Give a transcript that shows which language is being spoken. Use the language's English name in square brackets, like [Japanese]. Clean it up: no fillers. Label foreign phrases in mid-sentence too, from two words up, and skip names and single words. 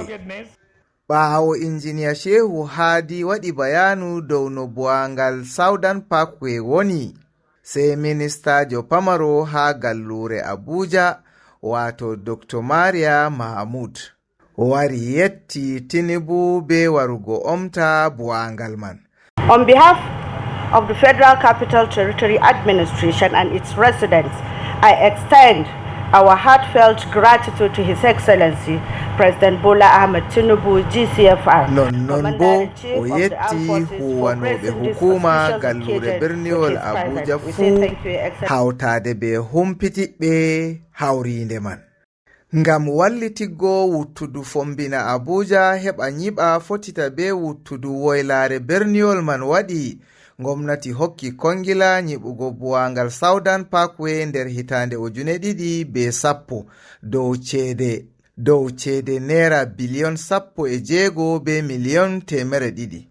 [Fula] Ɓaawo Engineer Shehu Hadi waɗi bayanu dow no buwangal Southern Parkway woni, sai ministajo pamaro ha gallure Abuja wato Dr. Maria Mahmud wari yetti Tinubu be warugo omta buwangal man. [English] On behalf of the Federal Capital Territory Administration and its residents, I extend our heartfelt gratitude to His Excellency President Bola Ahmed Tinubu, GCFR. [Fula] Non bo o yetti huwanoɓe hukuma gallure berniwol Abuja fu hawtade be humpitiɓɓe hawrinde man. Ngam wallitiggo wuttudu fombina Abuja heɓa nyiɓa fotita be wuttudu woylare berniwol man waɗi gomnati hokki kongila nyiɓugo buwangal Southern Parkway nder hitande 2010 dow ceede naira biliyon 16 be miliyon 200.